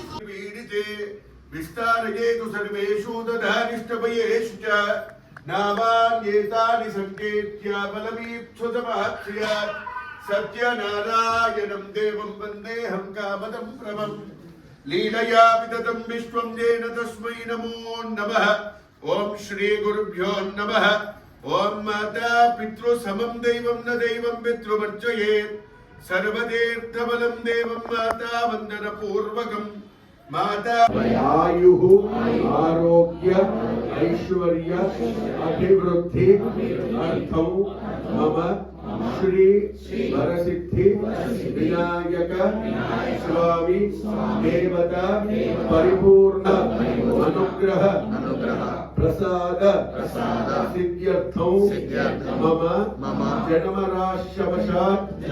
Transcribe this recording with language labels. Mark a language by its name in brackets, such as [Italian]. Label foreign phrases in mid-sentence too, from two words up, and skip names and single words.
[Sanskrit] విస్తారయేతు సర్వేషు దధానిష్టభయేషు చ నామాన్యేతాని సంకేత్య బలమీప్సుతమాత్స్యాత్ సత్యనారాయణం దేవం వందేహం కామదం ప్రభం లీలయా విదతం విశ్వం జేన తస్మై నమో నమః. ఓం శ్రీ గురుభ్యో నమః. ఓం మాతా పితృ సమం దైవం న దైవం పితృమర్చయేత్ సర్వతీర్థబలం దేవం మాతా వందన పూర్వకం. माता आयु आरोग्य ऐश्वर्य अभिवृद्धि अर्थौ मम श्री वरसिद्धि विनायक स्वामी देवता परिपूर्ण अनुग्रह प्रसाद सिद्ध्यर्थौ मम जन्मराश्यवशात्